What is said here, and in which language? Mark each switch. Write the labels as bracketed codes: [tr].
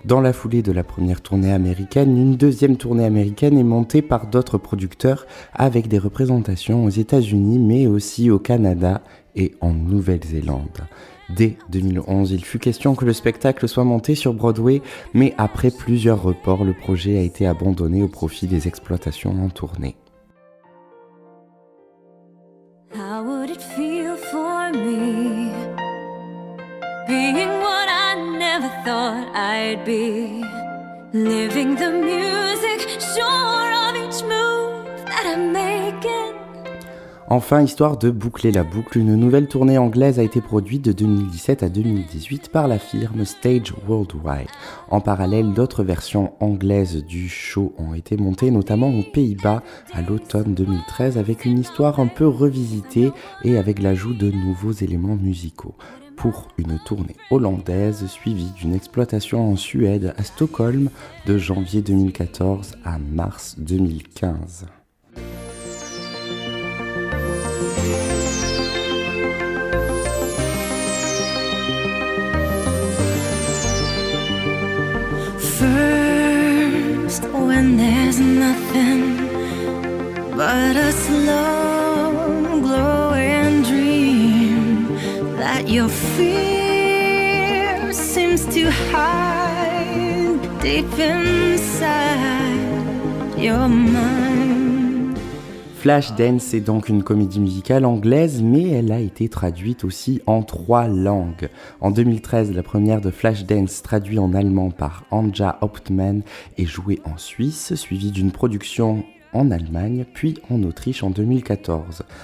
[fr] Dans la foulée de la première tournée américaine, une deuxième tournée américaine est montée par d'autres producteurs avec des représentations aux États-Unis, mais aussi au Canada et en Nouvelle-Zélande. Dès 2011, il fut question que le spectacle soit monté sur Broadway, mais après plusieurs reports, le projet a été abandonné au profit des exploitations en tournée. [en] How would it feel for me, being what I never thought I'd be, living the music, sure of each move that I'm making. [fr] Enfin, histoire de boucler la boucle, une nouvelle tournée anglaise a été produite de 2017 à 2018 par la firme Stage Worldwide. En parallèle, d'autres versions anglaises du show ont été montées, notamment aux Pays-Bas à l'automne 2013, avec une histoire un peu revisitée et avec l'ajout de nouveaux éléments musicaux. pour une tournée hollandaise suivie d'une exploitation en Suède à Stockholm de janvier 2014 à mars 2015. [en] First, when there's nothing but a slow glowing dream that your fear seems to hide deep inside your mind. [fr] Flashdance est donc une comédie musicale anglaise, mais elle a été traduite aussi en 3 langues. En 2013, la première de Flashdance, traduite en allemand par Anja Hauptmann, est jouée en Suisse, suivie d'une production en Allemagne, puis en Autriche en 2014.